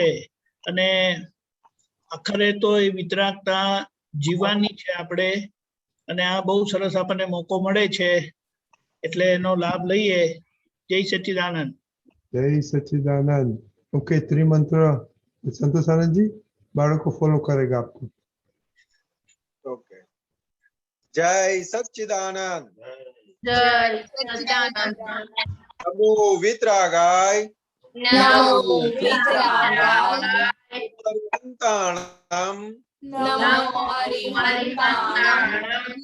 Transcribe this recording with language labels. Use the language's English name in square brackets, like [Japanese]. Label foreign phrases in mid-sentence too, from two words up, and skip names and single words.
[Gujarati] અને આખરે તો એ વિતરાગતા જીવવાની છે આપણે, અને આ બહુ સરસ આપણને મોકો મળે છે, એટલે એનો લાભ લઈએ. જય સચ્ચિદાનંદ. જય સચ્ચિદાનંદ. ઓકે, ત્રિમંત્ર સંતોષ આનંદજી, બાળકો [Hindi] फॉलो करेगा आपको. ओके। जय सच्चिदानंद। जय सच्चिदानंद। [Prakrit languages] नमो वितरागाय नमो वितरागाय परिवन्ताणं नमो परिवन्ताणं